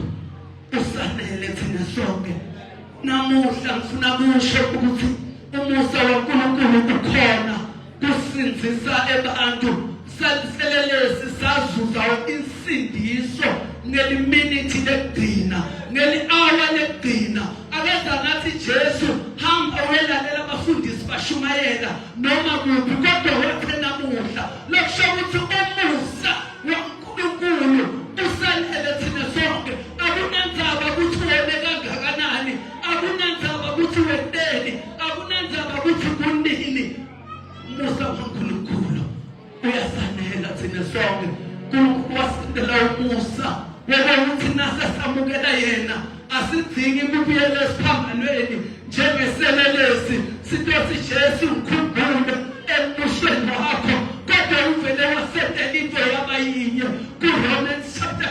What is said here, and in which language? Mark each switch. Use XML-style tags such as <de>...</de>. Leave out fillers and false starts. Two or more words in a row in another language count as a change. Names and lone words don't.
<zu>usanele thina sonke namuhla ngifuna kusho ukuthi umusa waNkulunkulu ukhona kusinzisa abantu selelesi sazuza insindiso ngeliminute legcina ngeli-hour legcina akenza ngathi Jesu hamba welalela abafundisi bashumayela noma kuphi kodwa wathi namuhla lokusho ukuthi umusa waNkulunkulu usalele thina sonke akunandzaba ukuthi wena kangakanani akunandzaba ukuthi weteni akunandzaba ukuthi kunini umusa waNkulunkulu uyasanela thina sonke uNkulunkulu wasindela umusa ukuthi nasasamukela yena asidingi ukubuyela esiphambanweni njengeselelesi sithi Jesu ngikhumbule ebushweni wakho kodwa uvele wasendela into yabayinye kuRomans chapter</zu>